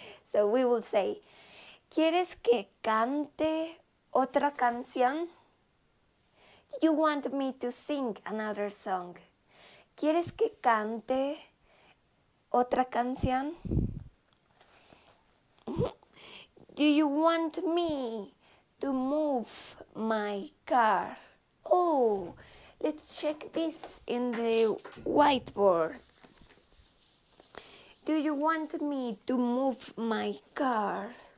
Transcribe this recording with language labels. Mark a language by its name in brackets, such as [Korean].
[English] So we will say, [Spanish] ¿quieres que cante otra canción? [English] Do you want me to sing another song? [Spanish] ¿Quieres que cante otra canción? [English] Do you want me to move my car? Oh, let's check this in the whiteboard. Do you want me to move my car?